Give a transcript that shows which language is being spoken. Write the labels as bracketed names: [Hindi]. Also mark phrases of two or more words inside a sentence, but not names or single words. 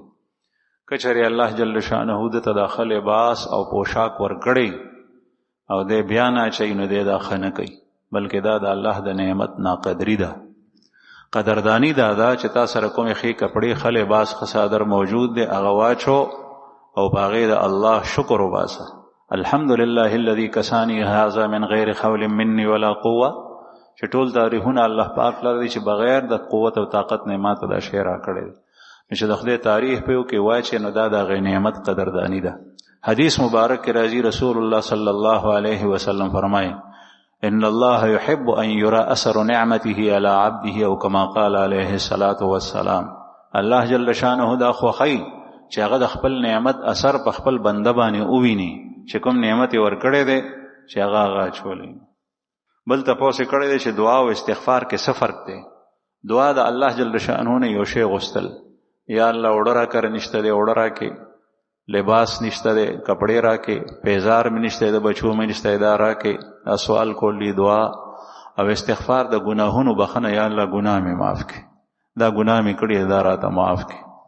[Pashto] که چېرې [Arabic] الله جل شانه [Pashto] د ته دا ښه لباس او پوشاک ورکړی او دی بیا نه اچوي نو دی دا ښه نه کوي، بلکې دا د الله د نعمت ناقدري ده. قدردانی دا ده چې تا سره کومې ښې کپړې، ښه لباس، ښه څادر موجود دی، هغه واچو او په هغې د الله شکر وباسه. [Arabic] الحمدلله الذي کسانی هذا من غیر حول مني ولا قوه، [Pashto] چې ټول تعریفونه الله پاک لره دي چې بغیر د قوت او طاقت نه ماته دا شی راکړی دی. نو چې د خدای تعریف په یو کې واچې نو دا د هغې نعمت قدردانی ده. حدیث مبارک کې راځي [Arabic] رسول الله صلی الله علیه وسلم [Pashto] فرمایي [Arabic] ان الله يحب ان يرى اثر نعمته على عبده، او كما قال عليه الصلاة والسلام، الله جل شانه [Pashto] دا خوښي چې هغه د خپل نعمت اثر په خپل بنده باندې وویني، چې کوم نعمت یې ورکړی دی چې هغه اچولی. بل تپوس یې کړی دی چې دعا او استغفار کې څه فرق دی؟ دعا د [Arabic] الله جل شانه [Pashto] نه یو شی غوښتل، یا الله اوړه راکړه، نشته دی اوړه راکې، لباس نشته دی کپڑے راکې، پیزار مې نشته د بچو مې نشته دا راکې، دا سوال کولی دعا او استغفار د ګناهونو بخنه، یا الله ګناه مې معاف کړي، دا ګناه مې کړی دا راته معاف کړي.